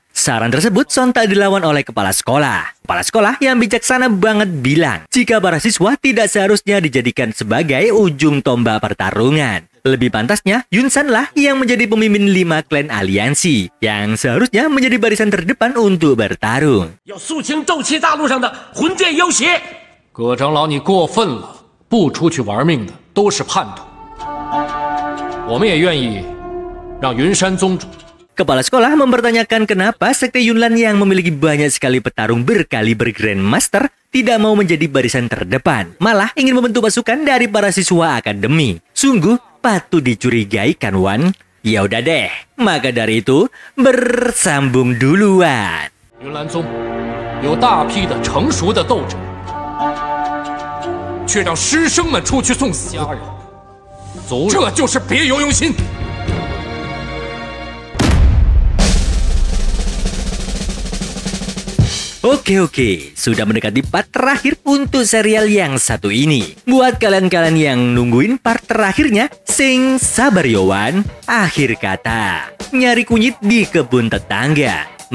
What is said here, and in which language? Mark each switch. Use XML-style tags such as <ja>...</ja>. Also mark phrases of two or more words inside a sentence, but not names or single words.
<id>Saran tersebut sontak dilawan oleh kepala sekolah. Kepala sekolah yang bijaksana banget bilang, jika para siswa tidak seharusnya dijadikan sebagai ujung tombak pertarungan. Lebih pantasnya, Yunsan lah yang menjadi pemimpin 5 klan aliansi, yang seharusnya menjadi barisan terdepan untuk bertarung.</id> <zh>要肃清斗气大陆上的混店妖邪。葛长老，你过分了！不出去玩命的都是叛徒，我们也愿意让云山宗主。</zh> <id>Kepala sekolah mempertanyakan kenapa sekte Yunlan yang memiliki banyak sekali petarung berkaliber Grandmaster tidak mau menjadi barisan terdepan, malah ingin membentuk pasukan dari para siswa akademi. Sungguh patut dicurigai kan, Wan? Ya udah deh, maka dari itu bersambung duluan.</id> <zh>云岚宗有大批的成熟的斗者，却让师生们出去送死，家人，这就是别有用心。</zh> <id>Oke, sudah mendekati part terakhir untuk serial yang satu ini. Buat kalian-kalian yang nungguin part terakhirnya,</id> <jv>sing sabar</jv> <id>Yowan. Akhir kata, nyari kunyit di kebun tetangga.</id>